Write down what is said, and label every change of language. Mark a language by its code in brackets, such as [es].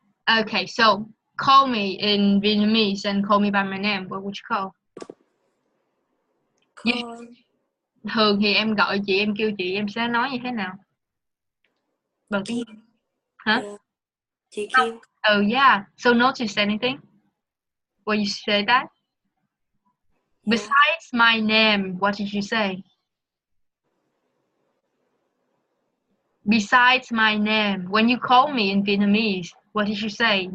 [en] Okay, so call me in Vietnamese and call me by my name. What would you call? Call. [vi] Thường thì em gọi chị, em kêu chị, em sẽ nói như thế nào? Bằng tiếng Kim. hả? [en] Yeah. Chị Kim. Oh yeah. So notice anything when you say that? Yeah. Besides my name, what did you say? Besides my name. When you call me in Vietnamese, what did you say?